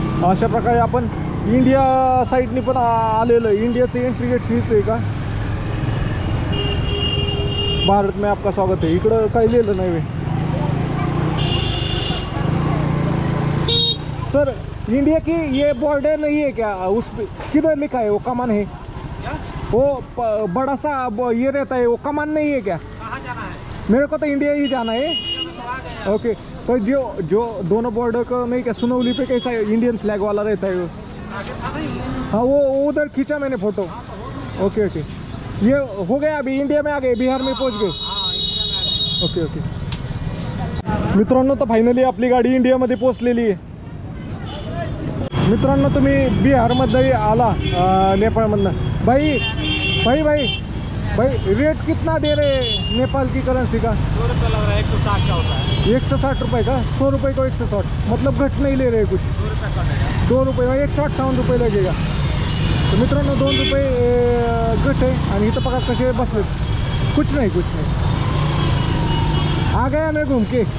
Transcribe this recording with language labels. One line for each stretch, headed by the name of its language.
Marathi: अशा प्रकारे आपण इंडिया साईडनी पण आलेलं आहे. इंडियाचं एंट्री गेट हीच आहे का.
Hindi: भारत में आपका स्वागत है.
Marathi: इकडं काही लिहिलं नाही सर.
Hindi: इंडिया की ये बॉर्डर नहीं है क्या, उस पे किधर लिखा है वो कमान है? वो बड़ा सा ये रहता है, वो कमान नहीं है क्या? कहाँ जाना है? मेरे को तो इंडिया ही जाना है. ओके, तो जो दोनों बॉर्डर को नहीं क्या, सुनौली पे कैसा इंडियन फ्लैग वाला रहता है वो? आगे था नहीं? हाँ, वो उधर खींचा मैंने फोटो. ओके ओके, ये हो गया. अभी इंडिया में आ गए, बिहार में पहुंच गए. Okay okay.
Marathi: मित्रांनो, तर फायनली आपली गाडी इंडियामध्ये पोहोचलेली आहे. मित्रांनो, तुम्ही बिहारमध्ये आला नेपाळमधनं.
Hindi: भाई भाई भाई भाई रेट कितना दे रहे नेपाल की करेंसी का? 100 रुपये लग रहा है, 160 का होता है. 160 रुपये का. 100 रुपये को 160, मतलब घट नहीं ले रहे कुछ. 2 रुपये कम है. 2 रुपये, 158 रुपये लगेगा.
Marathi: तर मित्रांनो, 2 रुपये घट आहे. आणि इथं बघा कसे बसले.
Hindi: कुछ नहीं कुछ नहीं, आ गया मैं घूम के.